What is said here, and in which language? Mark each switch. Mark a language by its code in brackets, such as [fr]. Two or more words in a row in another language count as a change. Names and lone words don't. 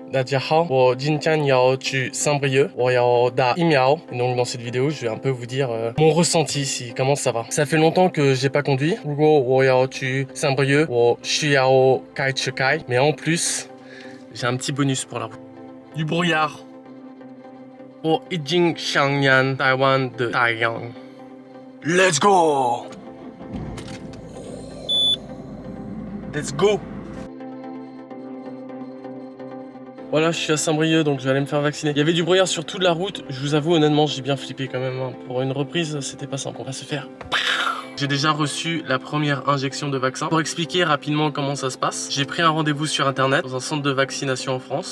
[zh] 大家好，我今天要去 Saint-Brieuc，我要打疫苗。 [fr] Et donc dans cette vidéo, je vais un peu vous dire mon ressenti ici, comment ça va. Ça fait longtemps que j'ai pas conduit. [zh] 如果我要去 Saint-Brieuc，我需要开车开。 [fr] Mais en plus, j'ai un petit bonus pour la route. Du brouillard. [zh] 我已经想念台湾的太阳。 [en] Let's go! Let's go! [fr] Voilà, je suis à Saint-Brieuc, donc je vais aller me faire vacciner. Il y avait du brouillard sur toute la route. Je vous avoue, honnêtement, j'ai bien flippé quand même. Hein. Pour une reprise, c'était pas simple. On va se faire. J'ai déjà reçu la première injection de vaccin. Pour expliquer rapidement comment ça se passe, j'ai pris un rendez-vous sur internet dans un centre de vaccination en France.